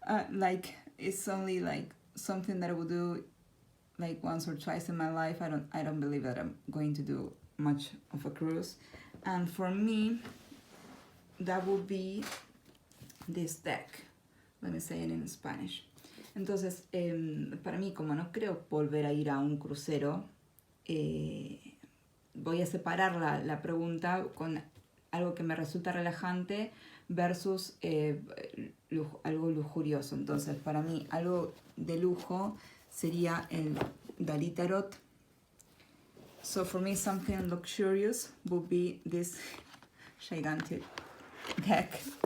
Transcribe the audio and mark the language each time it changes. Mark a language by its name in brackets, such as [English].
[English] like it's only like something that I would do like once or twice in my life. I don't believe that I'm going to do much of a cruise. And for me, that would be this deck. Let me say it in Spanish. [Spanish] Entonces, para mí, como no creo volver a ir a un crucero, voy a separar la pregunta con algo que me resulta relajante versus algo lujurioso. Entonces, para mí, algo de lujo sería el Dalí Tarot. [English] So, for me, something luxurious would be this gigantic deck.